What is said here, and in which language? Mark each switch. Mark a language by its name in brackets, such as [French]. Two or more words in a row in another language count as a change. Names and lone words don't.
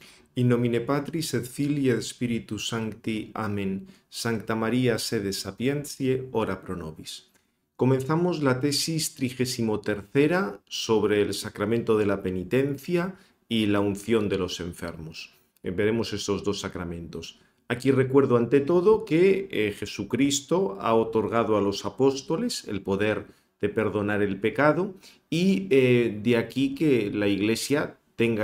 [Latin] In nomine Patris et Filii et Spiritus Sancti. [Spanish] Amén. [Latin] Sancta María, sede sapientiae, ora pro nobis. [Spanish] Comenzamos la tesis 33 sobre el sacramento de la penitencia y la unción de los enfermos. Veremos estos dos sacramentos. Aquí recuerdo ante todo que Jesucristo ha otorgado a los apóstoles el poder de perdonar el pecado y de aquí que la Iglesia tenga